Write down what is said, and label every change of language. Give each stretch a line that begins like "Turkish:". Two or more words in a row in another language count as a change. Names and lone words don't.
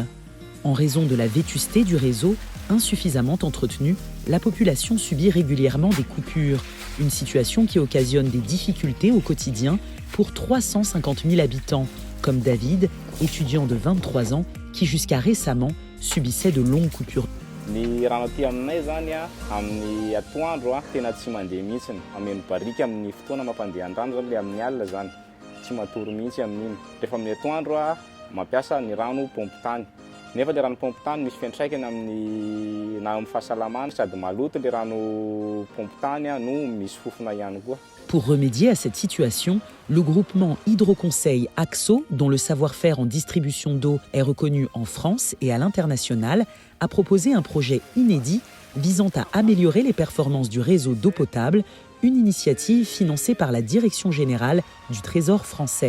French: En raison de la vétusté du réseau, insuffisamment entretenu, la population subit régulièrement des coupures, une situation qui occasionne des difficultés au quotidien pour 350 000 habitants, comme David, étudiant de 23 ans, qui jusqu'à récemment subissait de longues coupures.
Malagasy: Ny rano aty aminay zany amin'ny atoandro tena tsy mandeha mihitsy ameno barika amin'ny fotoana mampandeha rano zany le amin'ny alina zany tsy matory mihitsy amin'iny. Rehefa amin'ny atoandro mampiasa ny rano pompe tany. Nefa le rano pompe tany misy fiantraikany amin'ny na amin'ny fahasalamana sady maloto le rano pompe tany no misy fofona ihany koa.
French: Pour remédier à cette situation, le groupement Hydroconseil AXO, dont le savoir-faire en distribution d'eau est reconnu en France et à l'international, a proposé un projet inédit visant à améliorer les performances du réseau d'eau potable, une initiative financée par la Direction générale du Trésor français.